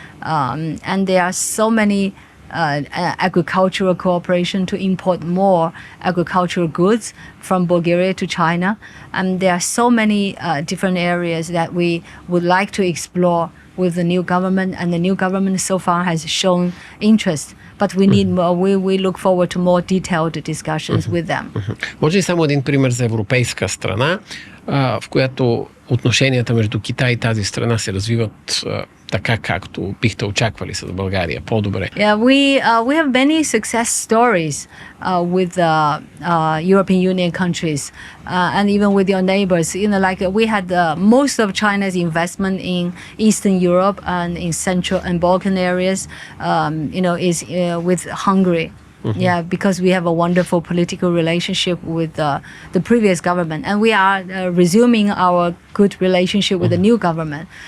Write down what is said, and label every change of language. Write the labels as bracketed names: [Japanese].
[English] And there are so many agricultural cooperation to import more agricultural goods from Bulgaria to China. And there are so many different areas that we would like to explore with the new government. And the new government so far has shown interest. But we need more, we look forward to more detailed discussions with them. [Bulgarian] Може ли само един пример за европейска страна, в която отношенията между Китай и тази страна се развиват така, както бихте очаквали с България, по-добре? [English] Yeah, we have many success stories with European Union countries and even with your neighbors. You know, like we had most of China's investment in Eastern Europe and in Central and Balkan areas. You know, is with Hungary. Yeah, because we have a wonderful political relationship with the previous government, and we are resuming our good relationship with the new government.